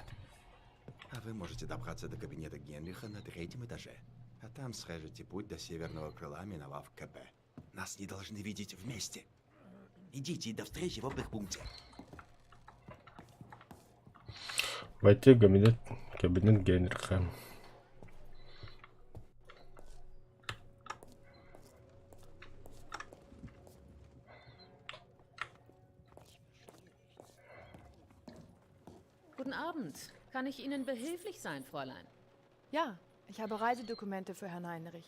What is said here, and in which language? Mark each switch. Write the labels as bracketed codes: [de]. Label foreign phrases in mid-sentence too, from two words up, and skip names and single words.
[ru] А вы можете добраться до кабинета Генриха на 3-м этаже. А там срежете путь до северного крыла, миновав КП. Нас не должны видеть вместе. Идите до встречи в опергпункте. Войти в кабинет Генриха. [de] Guten Abend. Kann ich Ihnen behilflich sein, Fräulein? Ja, ich habe Reisedokumente für Herrn Heinrich.